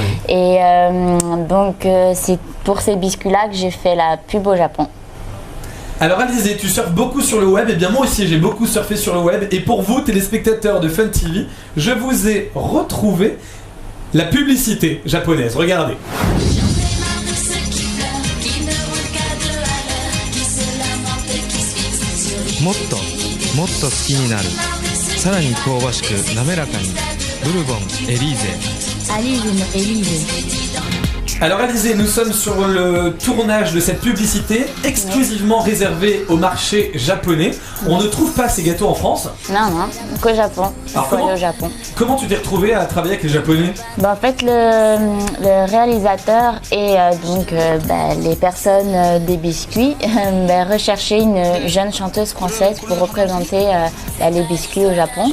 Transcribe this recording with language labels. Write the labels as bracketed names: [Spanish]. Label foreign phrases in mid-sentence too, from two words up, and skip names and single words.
[French] Et donc, c'est pour ces biscuits-là que j'ai fait la pub au Japon. Alors Alizée, tu surfes beaucoup sur le web, et bien moi aussi j'ai beaucoup surfé sur le web. Et pour vous, téléspectateurs de Fun TV, je vous ai retrouvé la publicité japonaise. Regardez. [Japanese] もっともっと好きになるさらに香ばしく滑らかにブルボンエリーゼ [French] Alizée, Alizée. Alors Alizée, nous sommes sur le tournage de cette publicité exclusivement réservée au marché japonais. On ne trouve pas ces gâteaux en France. Non, qu'au Japon. Alors, au Japon. Comment tu t'es retrouvée à travailler avec les Japonais? En fait, le réalisateur et les personnes des biscuits recherchaient une jeune chanteuse française pour représenter les biscuits au Japon.